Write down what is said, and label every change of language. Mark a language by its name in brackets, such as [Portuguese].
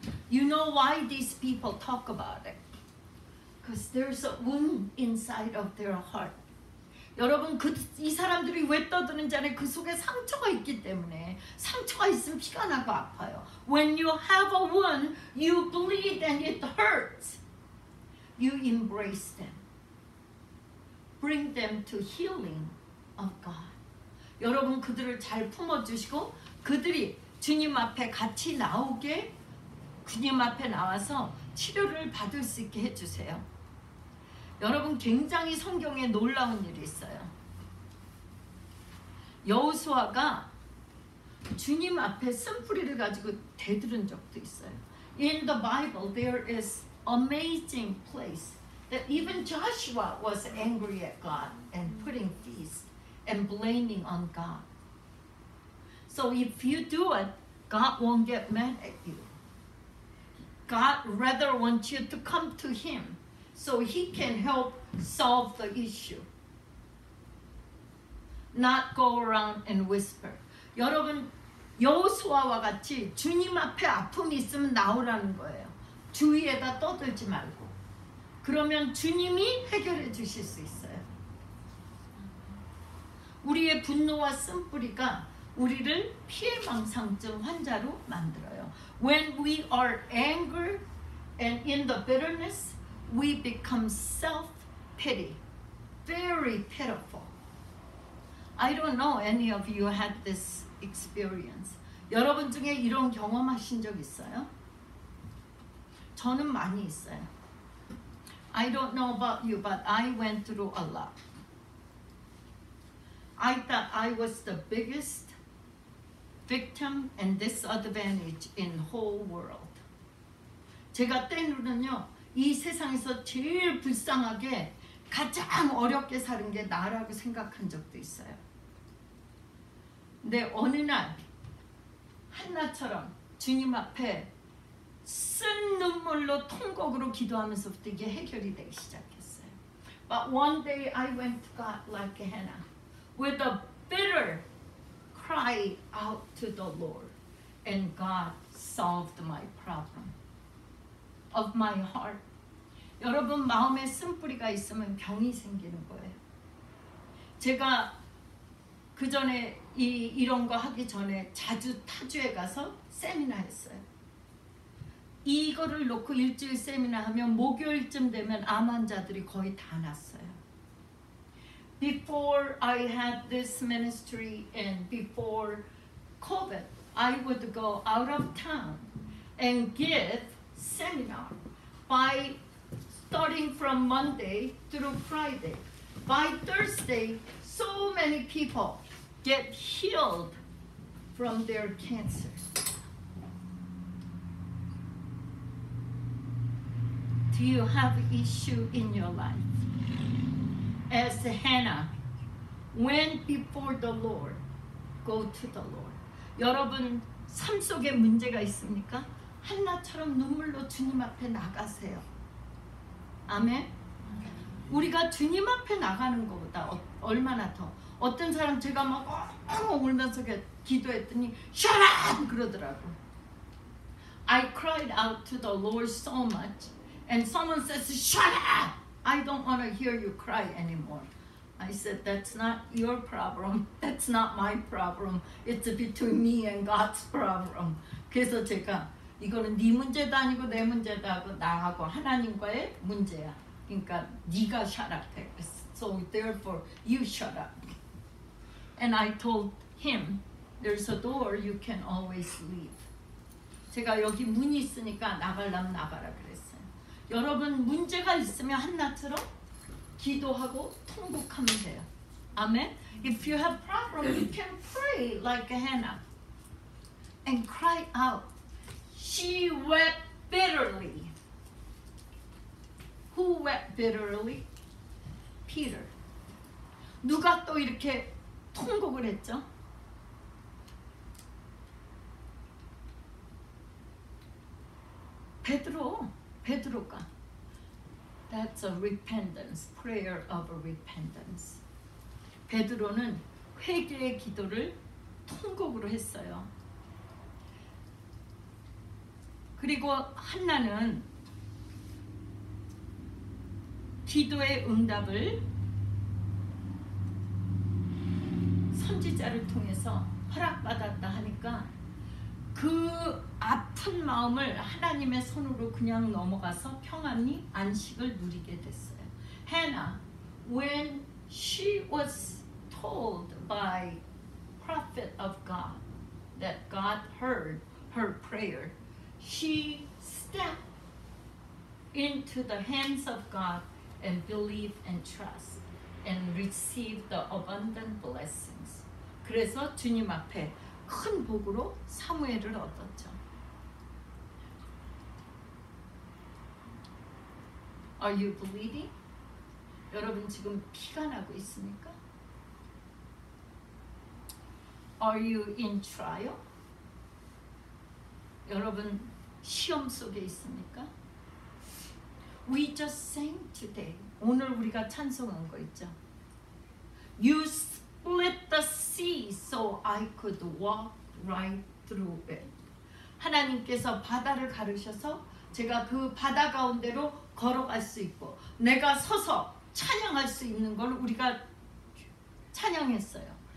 [English] You know why these people talk about it? Because there's a wound inside of their heart. [Korean] 여러분, 이 사람들이 왜 떠드는지 알아요? 그 속에 상처가 있기 때문에. 상처가 있으면 피가 나고 아파요. [English] When you have a wound, you bleed and it hurts. You embrace them. Bring them to healing of God. [Korean] 여러분 그들을 잘 품어주시고 그들이 주님 앞에 같이 나오게 주님 앞에 나와서 치료를 받을 수 있게 해주세요. 여러분 굉장히 성경에 놀라운 일이 있어요. 여호수아가 주님 앞에 쓴뿌리를 가지고 대들은 적도 있어요. [English] In the Bible there is amazing place that even Joshua was angry at God and putting feast and blaming on God. So if you do it, God won't get mad at you. God rather wants you to come to Him so He can help solve the issue. Not go around and whisper. [Korean] 여러분 여호수아와 같이 주님 앞에 아픔이 있으면 나오라는 거예요. 주위에다 떠들지 말고. 그러면 주님이 해결해 주실 수 있어요. 우리의 분노와 쓴뿌리가 우리를 피해망상증 환자로 만들어요. [English] When we are angry and in the bitterness, we become self-pity, very pitiful. I don't know any of you had this experience. [Korean] 여러분 중에 이런 경험하신 적 있어요? 저는 많이 있어요. [English] I don't know about you, but I went through a lot. I thought I was the biggest victim and disadvantage in the whole world. [Korean] 제가 때로는요, 이 세상에서 제일 불쌍하게 가장 어렵게 사는 게 나라고 생각한 적도 있어요. 근데 어느 날 한나처럼 주님 앞에 쓴 눈물로 통곡으로 기도하면서부터 이게 해결이 되기 시작했어요. [English] But one day I went to God like Hannah with a bitter cry out to the Lord, and God solved my problem of my heart. [Korean] 여러분 마음에 쓴뿌리가 있으면 병이 생기는 거예요. 제가 그 전에 이런 거 하기 전에 자주 타주에 가서 세미나 했어요. 이거를 놓고 일주일 세미나 하면 목요일쯤 되면 암 환자들이 거의 다 났어요. [English] Before I had this ministry and before COVID, I would go out of town and give seminar by starting from Monday through Friday. By Thursday, so many people get healed from their cancer. Do you have issue in your life? As Hannah went before the Lord, go to the Lord. [Korean] 여러분 삶 속에 문제가 있습니까? 한나처럼 눈물로 주님 앞에 나가세요. 아멘. 우리가 주님 앞에 나가는 것보다 얼마나 더 어떤 사람 제가 막 울면서 기도했더니 [English] Shut up! [Korean] 그러더라고. [English] I cried out to the Lord so much and someone says Shut up! I don't want to hear you cry anymore. I said that's not your problem. That's not my problem. It's between me and God's problem. [Korean] 그래서 제가 이거는 네 문제도 아니고 내 문제도 하고 나하고 하나님과의 문제야. 그러니까 네가 [English] shut up [Korean] 해. [English] So therefore you shut up. And I told him, there's a door you can always leave. [Korean] 제가 여기 문이 있으니까 나가려면 나가라 그랬어요. 여러분 문제가 있으면 한나처럼 기도하고 통곡하면 돼요. 아멘. [English] If you have problem, you can pray like Hannah and cry out. She wept bitterly. Who wept bitterly? Peter. [Korean] 누가 또 이렇게 통곡을 했죠? 베드로가. [English] That's a repentance, prayer of a repentance. [Korean] 베드로는 회개의 기도를 통곡으로 했어요. 그리고 한나는 기도의 응답을 선지자를 통해서 허락받았다 하니까 그 아픈 마음을 하나님의 손으로 그냥 넘어가서 평안히 안식을 누리게 됐어요. [English] Hannah, when she was told by prophet of God, that God heard her prayer, she stepped into the hands of God and believe and trust and receive the abundant blessings. [Korean] 그래서 주님 앞에 큰 복으로 사무엘을 얻었죠. [English] Are you bleeding? [Korean] 여러분 지금 피가 나고 있습니까? [English] Are you in trial? [Korean] 여러분 시험 속에 있습니까? [English] We just sang today. [Korean] 오늘 우리가 찬송한 거 있죠. [English] You split the sea so I could walk right through it. [Korean] 하나님께서 바다를 가르셔서 제가 그 바다 가운데로 걸어갈 수 있고 내가 서서 찬양할 수 있는 걸 우리가 찬양했어요.